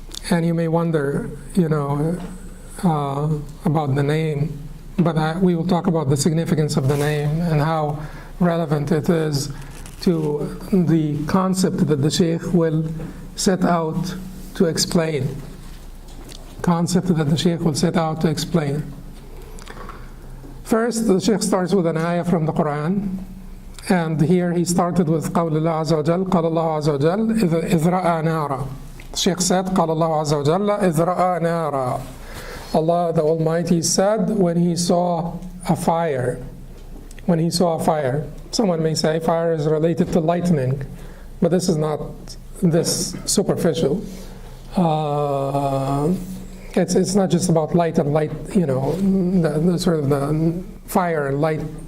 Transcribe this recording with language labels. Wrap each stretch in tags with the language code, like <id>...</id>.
<en>And you may wonder, about the name, but we will talk about the significance of the name and how relevant it is to the concept that the Shaykh will set out to explain. Concept that the Shaykh will set out to explain. First, the Shaykh starts with an ayah from the Quran, and here he started with</en> <ar>قول الله عز وجل قال الله عز وجل إذ رأى نارا.</ar> <en>The Shaykh said</en> <ar>قال الله عز وجل إذ رأى نارا.</ar> <en>Allah the Almighty said when he saw a fire. When he saw a fire. Someone may say fire is related to lightning, but this is not this superficial. It's not just about light and light, the sort of the fire and light.</en>